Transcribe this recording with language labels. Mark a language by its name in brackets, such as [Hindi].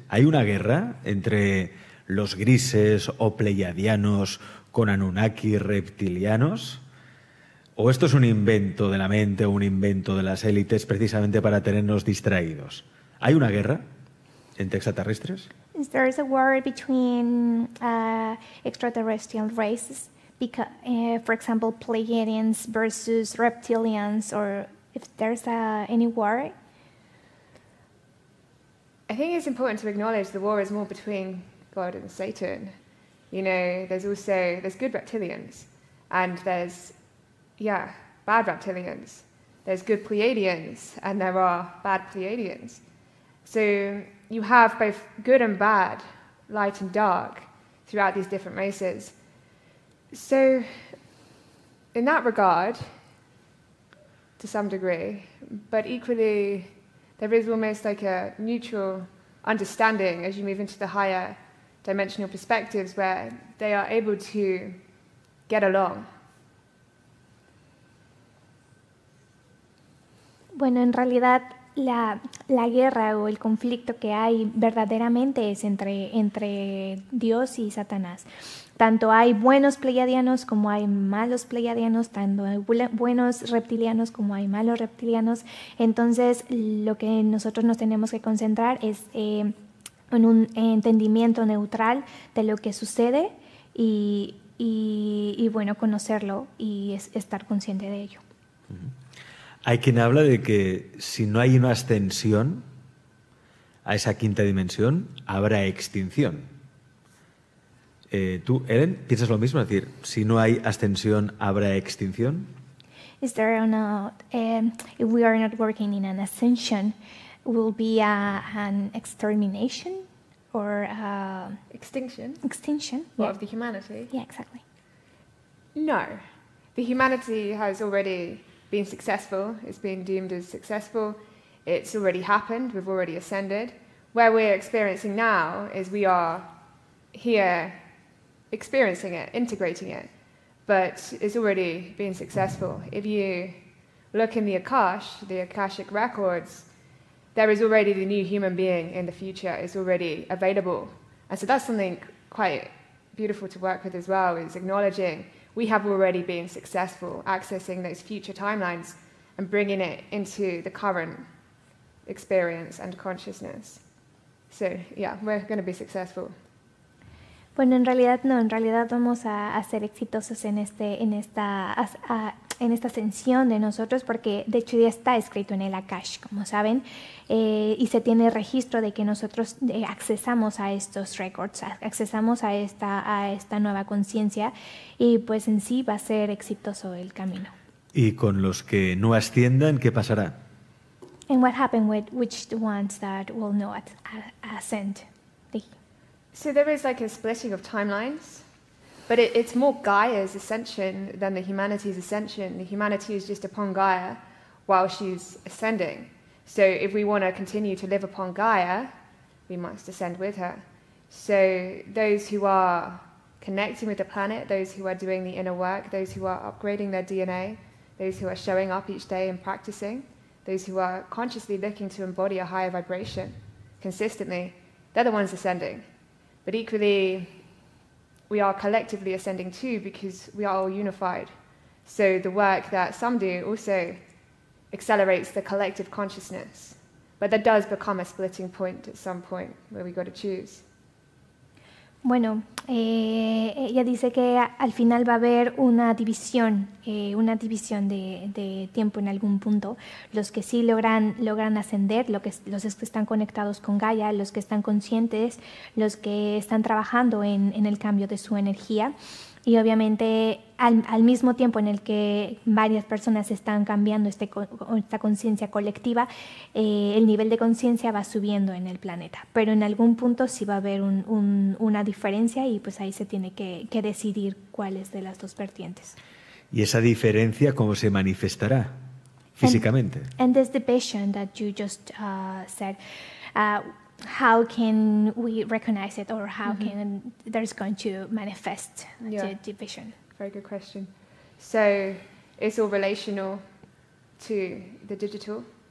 [Spanish] ¿Hay una guerra entre los grises o pleiadianos con Anunnaki reptilianos? ¿O esto es un invento de la mente o un invento de las élites precisamente para tenernos distraídos? ¿Hay una guerra entre extraterrestres? [English] Is there a war between extraterrestrial races? Because, for example, Pleiadians versus reptilians, or if there's any war? I think it's important to acknowledge the war is more between God and Satan. You know, there's good reptilians, and there's, bad reptilians. There's good Pleiadians, and there are bad Pleiadians. So you have both good and bad, light and dark, throughout these different races. So in that regard, to some degree, but equally there is almost like a mutual understanding as you move into the higher dimensional perspectives where they are able to get along. [Spanish] Bueno, en realidad la guerra o el conflicto que hay verdaderamente es entre Dios y Satanás. Tanto hay buenos pleiadianos como hay malos pleiadianos, tanto hay buenos reptilianos como hay malos reptilianos. Entonces, lo que nosotros nos tenemos que concentrar es en un entendimiento neutral de lo que sucede y bueno, conocerlo y estar consciente de ello. Hay quien habla de que si no hay una ascensión a esa quinta dimensión, habrá extinción. ¿Tú, Ellen, piensas lo mismo? Es decir, si no hay ascensión, ¿habrá extinción? [English] Is there not, if we are not working in an ascension, will be an extermination or Extinction? extinction? What, Yeah. of the humanity? Yeah, exactly. No. The humanity has already been successful. It's been deemed as successful. It's already happened. We've already ascended. Where we're experiencing now is we are here experiencing it, integrating it, but it's already been successful. If you look in the Akashic records, there is already the new human being in the future. It's already available. And so that's something quite beautiful to work with as well, is acknowledging we have already been successful, accessing those future timelines and bringing it into the current experience and consciousness. So, yeah, we're going to be successful. [Spanish] Bueno, en realidad no, en realidad vamos a ser exitosos en esta ascensión de nosotros, porque de hecho ya está escrito en el Akash, como saben, y se tiene registro de que nosotros accesamos a estos records, accesamos a esta nueva conciencia, y pues en sí va a ser exitoso el camino. ¿Y con los que no asciendan, qué pasará? [English] And what happened with which the ones that will not ascend? So there is like a splitting of timelines, but it's more Gaia's ascension than the humanity's ascension. The humanity is just upon Gaia while she's ascending. So if we want to continue to live upon Gaia, we must ascend with her. So those who are connecting with the planet, those who are doing the inner work, those who are upgrading their DNA, those who are showing up each day and practicing, those who are consciously looking to embody a higher vibration consistently, they're the ones ascending. But equally, we are collectively ascending too because we are all unified. So the work that some do also accelerates the collective consciousness. But that does become a splitting point at some point where we got to choose. [Spanish] Bueno, ella dice que al final va a haber una división de tiempo en algún punto. Los que sí logran ascender, los que están conectados con Gaia, los que están conscientes, los que están trabajando en el cambio de su energía. Y obviamente al mismo tiempo en el que varias personas están cambiando esta conciencia colectiva, el nivel de conciencia va subiendo en el planeta. Pero en algún punto sí va a haber una diferencia y pues ahí se tiene que decidir cuál es de las dos vertientes. ¿Y esa diferencia cómo se manifestará físicamente? [English] And this division that you just said, how can we recognize it, or how can there's going to manifest the division? Very good question. So it's all relational to the digital.